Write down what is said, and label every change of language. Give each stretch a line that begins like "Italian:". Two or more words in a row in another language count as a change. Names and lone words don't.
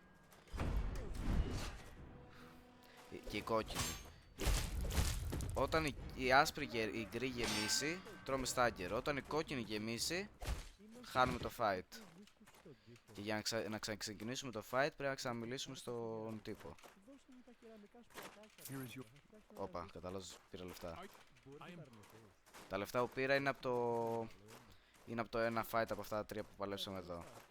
Greek: Και η κόκκινη. Όταν η άσπρη η γκρι γεμίσει, τρώμε stagger. Όταν η κόκκινη γεμίσει, χάνουμε το fight. Και για να ξαναξεκινήσουμε το fight πρέπει να ξαναμιλήσουμε στον τύπο.
English: Here is your.
Greek: Όπα, κατάλαβες, πήρα λεφτά. Τα λεφτά που πήρα είναι από το ένα fight από αυτά τα τρία που παλέψαμε εδώ.